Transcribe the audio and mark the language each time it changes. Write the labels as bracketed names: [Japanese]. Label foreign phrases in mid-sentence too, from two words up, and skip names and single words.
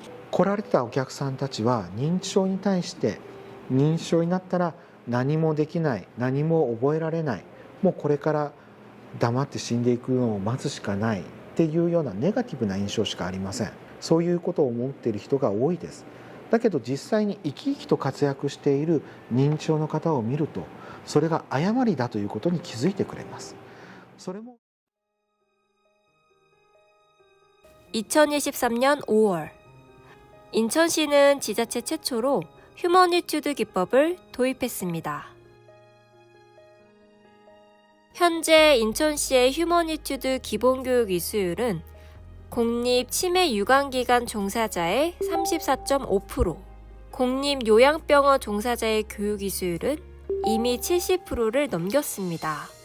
[Japanese] 来られたお客さんたちは認知症に対して認知症になったら何もできない、何も覚えられない、もうこれから黙って死んでいくのを待つしかないっていうようなネガティブな印象しかありません。そういうことを思っている人が多いです。だけど実際に生き生きと活躍している認知症の方を見ると、それが誤りだということに気づいてくれます。それも [Korean] 2023년 5월 인천시는 지자체 최초로 휴머니튜드 기법을 도입했습니다. 현재 인천시의 휴머니튜드 기본교육 이수율은 공립치매유관기관 종사자의 34.5%, 공립요양병원 종사자의 교육 이수율은 이미 70%를 넘겼습니다.